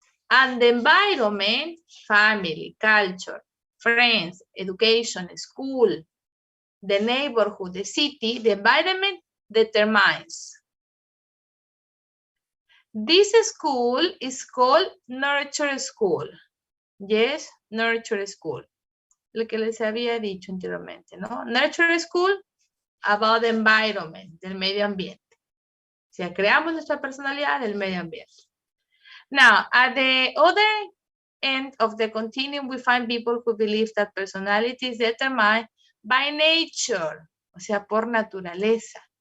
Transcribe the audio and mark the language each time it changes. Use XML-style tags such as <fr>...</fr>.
<en>And the environment, family, culture, friends, education, school, the neighborhood, the city, the environment determines. This school is called nurture school. Yes, nurture school.</en> <es>Lo que les había dicho anteriormente, ¿no?</es> <en>Nurture school, about the environment,</en> <es>del medio ambiente. O sea, creamos nuestra personalidad del medio ambiente.</es> <en>Now, at the other end of the continuum, we find people who believe that personality is determined by nature,</en> <es>o sea, por naturaleza.</es>